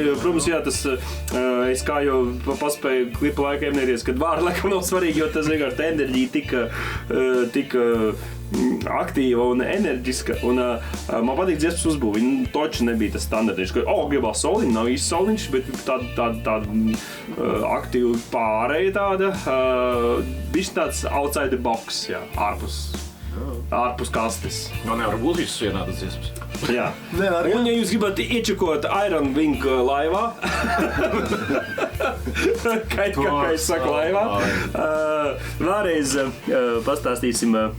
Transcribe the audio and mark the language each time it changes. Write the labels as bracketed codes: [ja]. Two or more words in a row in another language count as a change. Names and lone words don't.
[lv] Protams, jā, tas es kā jau paspēju klipa laikā ieminēties, kad vārdi laikam nav svarīgi, jo tas vienkārši tā enerģija tika aktīva un enerģiska. Un, man patīk dziesmas uzbūve. Viņa toči nebija tas standartiņš, ka gribās soliņš, nav īsti soliņš, bet tāda aktīva pārēja tāda. Bišķi tāds [en] outside the box, [lv] jā, ārpus kastes. Man nevar būt visas vienādas dziesmas. Jā. Un ja jūs gribat iečekot Iron Wing laivā, kā es saku laivā, vēlreiz pastāstīsim.